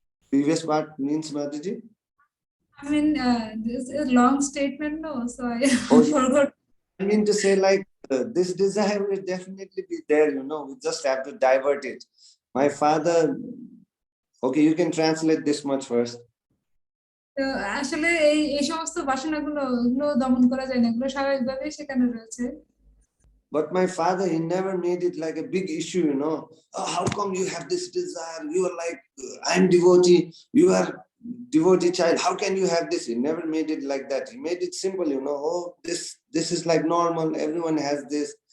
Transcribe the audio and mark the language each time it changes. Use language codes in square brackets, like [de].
[en] Previous part means, Mataji? I mean, this is a long statement, no? So I forgot. I mean to say, like, this desire will definitely be there, we just have to divert it. My father, okay, you can translate this much first. [bn] আসলে এই সমস্ত বাসনাগুলো দমন করা যায় না, এগুলো স্বাভাবিকভাবেই সেখানে রয়েছে। [en] But my father, he never made it like a big issue, Oh, how come you have this desire? You are like, I'm devotee. You are devotee child, how can you have this? He never made it like that. He made it simple, oh, this is like normal, everyone has this.